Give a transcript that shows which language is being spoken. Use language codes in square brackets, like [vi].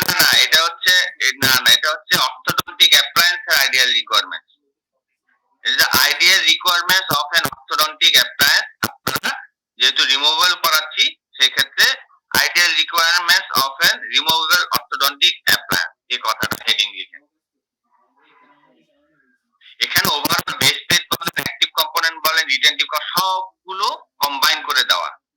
[bn] না, এটা হচ্ছে orthodontic appliance এর ideal requirements. [en] It is the ideal requirements of an orthodontic appliance. [bn] আপনারা যেহেতু removable করাচ্ছি সেই ক্ষেত্রে [en] ideal requirements of an removable orthodontic appliance [bn] এই কথাটা হেডিং লিখেন। এখানে ওভারঅল বেস প্লেট বলেন, অ্যাক্টিভ কম্পোনেন্ট বলেন, রিটেনটিভ সবগুলো কম্বাইন করে দেওয়া।